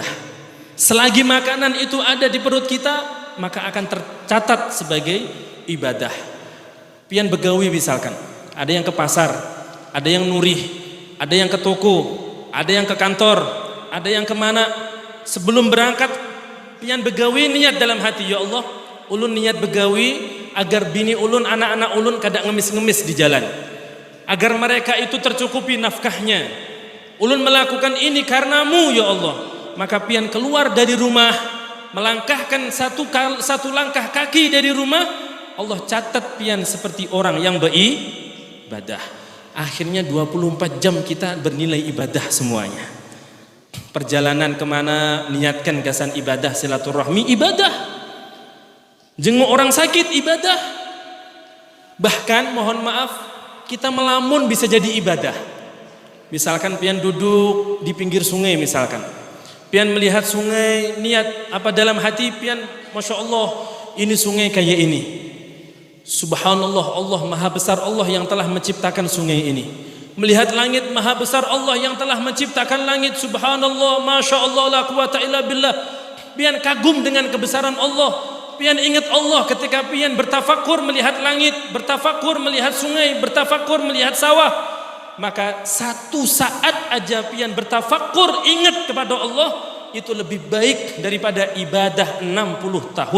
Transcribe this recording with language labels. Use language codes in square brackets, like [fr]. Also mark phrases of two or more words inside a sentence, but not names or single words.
[id] Selagi makanan itu ada di perut kita, maka akan tercatat sebagai ibadah. [bjn] Pian begawi misalkan, ada yang ke pasar, ada yang nurih, ada yang ke toko, ada yang ke kantor, ada yang kemana. Sebelum berangkat, pian begawi niat dalam hati, [ar] يا الله, [bjn] ulun niat begawi agar bini ulun, anak-anak ulun kada ngemis-ngemis di jalan, agar mereka itu tercukupi nafkahnya. Ulun melakukan ini karenamu [ar] يا الله. [bjn] Maka pian keluar dari rumah, melangkahkan satu langkah kaki dari rumah, Allah catat pian seperti orang yang beribadah. [id] Akhirnya 24 jam kita bernilai ibadah semuanya. [bjn] Perjalanan kemana, niatkan gasan ibadah, silaturahmi ibadah, jenguk orang sakit ibadah. [id] Bahkan mohon maaf, kita melamun bisa jadi ibadah. [bjn] Misalkan pian duduk di pinggir sungai misalkan, pian melihat sungai, niat apa dalam hati pian, [ar] ما شاء الله, [bjn] ini sungai kayak ini. Subhanallah, [id] Allah maha besar Allah yang telah menciptakan sungai ini. Melihat langit, maha besar Allah yang telah menciptakan langit. [ar] سبحان الله، ما شاء الله, لا قوة إلا بالله. [bjn] Pian kagum dengan kebesaran Allah. Pian ingat Allah ketika pian bertafakur melihat langit, bertafakur melihat sungai, bertafakur melihat sawah. Maka satu saat aja pian bertafakur ingat kepada Allah, itu lebih baik daripada ibadah 60 tahun.